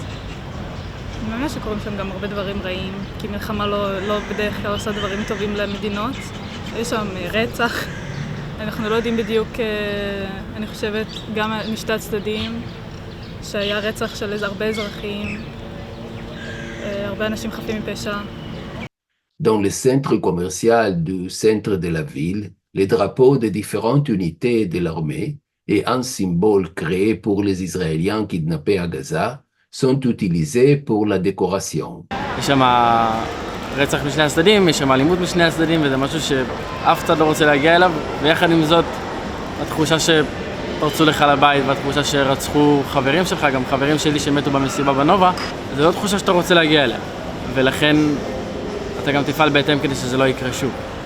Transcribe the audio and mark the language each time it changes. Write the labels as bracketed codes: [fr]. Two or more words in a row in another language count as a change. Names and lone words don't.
[he] אני מאמינה שקורים שם גם הרבה דברים רעים, כי מלחמה לא בדרך כלל עושה דברים טובים למדינות. יש שם רצח, אנחנו לא יודעים בדיוק, אני חושבת, גם משתי הצדדים, שהיה רצח של הרבה אזרחים, הרבה אנשים חפים מפשע. [fr] Dans le centre commercial du centre de la ville, les drapeaux des différentes unités de l'armée et un symbole créé pour les Israéliens kidnappés à Gaza sont utilisés pour la décoration. [he] יש שם רצח משני הצדדים, יש שם אלימות משני הצדדים, וזה משהו שאף צד לא רוצה להגיע אליו, ויחד עם זאת, התחושה שפרצו לך לבית, והתחושה שרצחו חברים שלך, גם חברים שלי שמתו במסיבה בנובה, זה לא תחושה שאתה רוצה להגיע אליה, ולכן אתה גם תפעל בהתאם כדי שזה לא יקרה שוב.